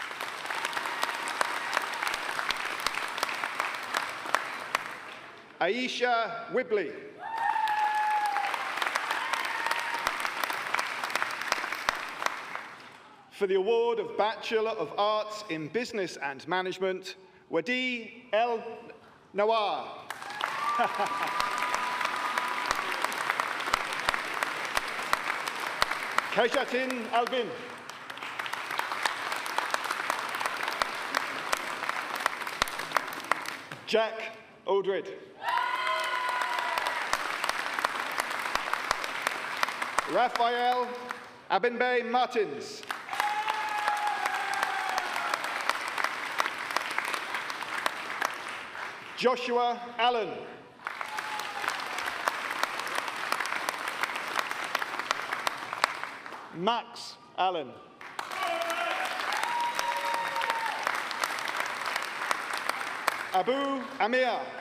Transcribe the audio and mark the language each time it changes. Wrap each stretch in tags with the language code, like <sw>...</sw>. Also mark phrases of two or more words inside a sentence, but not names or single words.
<en>Aisha Whibley. For the award of Bachelor of Arts in Business and Management, Wadi El Nawar. Keishatin Albin. Jack Aldred. Raphael Abinbay Martins. Joshua Allen. Max Allen. Abu Amir.</en>